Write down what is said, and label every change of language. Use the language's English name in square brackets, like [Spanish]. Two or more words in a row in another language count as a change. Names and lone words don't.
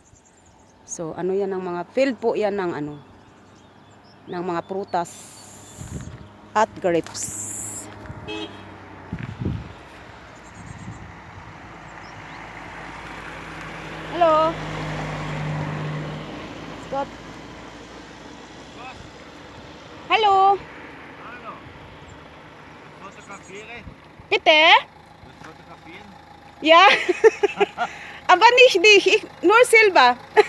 [Filipino] So yan ang mga field po yan ng ng mga prutas at grapes. [German] Hello. Scott. Hallo. Hallo. Fotograferen? Bitte? Willst du fotografieren? Ja. Aber nicht dich, nur Silber.